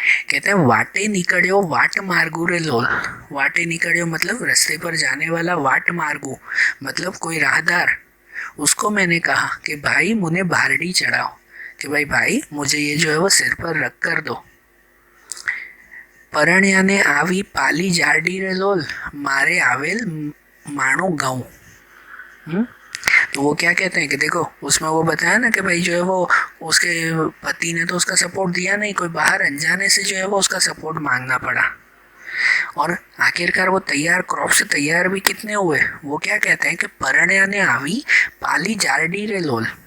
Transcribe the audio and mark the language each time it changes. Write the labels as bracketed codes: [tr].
[hi] कहते हैं [gu] वाटे निकड़ियो वाट मार्गू रे लोल। [hi] वाटे निकड़ियो मतलब रास्ते पर जाने वाला, वाट मार्गू मतलब कोई राहदार, उसको मैंने कहा कि भाई मुझे बारडी चढ़ाओ, कि भाई मुझे ये जो है वो सिर पर रख कर दो। [gu] પરણ્યાને આવી પાલી જાડી રે લોલ, મારે આવેલ માણો ગાઉં। [hi] तो वो क्या कहते हैं कि देखो उसमें वो बताया ना कि भाई जो है वो उसके पति ने तो उसका सपोर्ट दिया नहीं, कोई बाहर अनजाने से जो है वो उसका सपोर्ट मांगना पड़ा। और आखिरकार वो तैयार क्रॉप से तैयार भी कितने हुए, वो क्या कहते हैं कि [gu] परण्या ने आवी पाली जारडी रे लोल।